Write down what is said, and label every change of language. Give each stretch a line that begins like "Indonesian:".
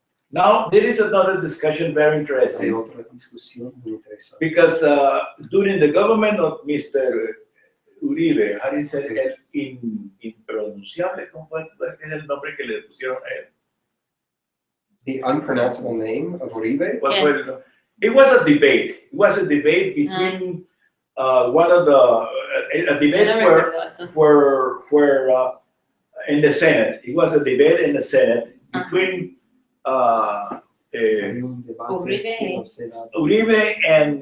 English: Now, there is another discussion very interesting. Because during the government of Mr. Uribe, how do you say it?
Spanish: Impronunciable, ¿cómo es el nombre que le pusieron a él?
English: The unpronounceable name of Uribe?
Spanish: ¿Cuál fue el nombre?
English: It was a debate. It was a debate between one of the, a debate where in the Senate. It was a debate in the Senate between Uribe and